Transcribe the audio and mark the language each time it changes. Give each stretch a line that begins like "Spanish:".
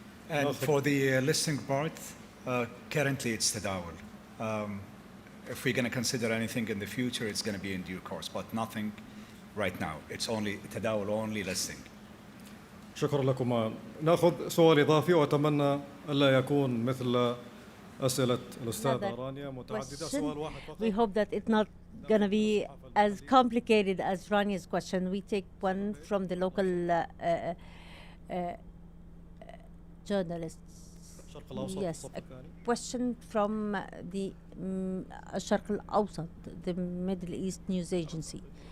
English: And for the listing part, currently it's Tadawul. If we're going to consider anything in the future, it's going to be in due course, but nothing right now. It's only Tadawul only listing.
Arabic: شكرا لكم. ناخذ سؤال إضافي وأتمنى ألا يكون مثل أسئلة الأستاذة رانيا متعددة. سؤال واحد فقط.
English: We hope that it's not going to be as complicated as Rania's question. We take one from the local journalists. Yes, a question from the الشرق الأوسط, the Middle East News Agency.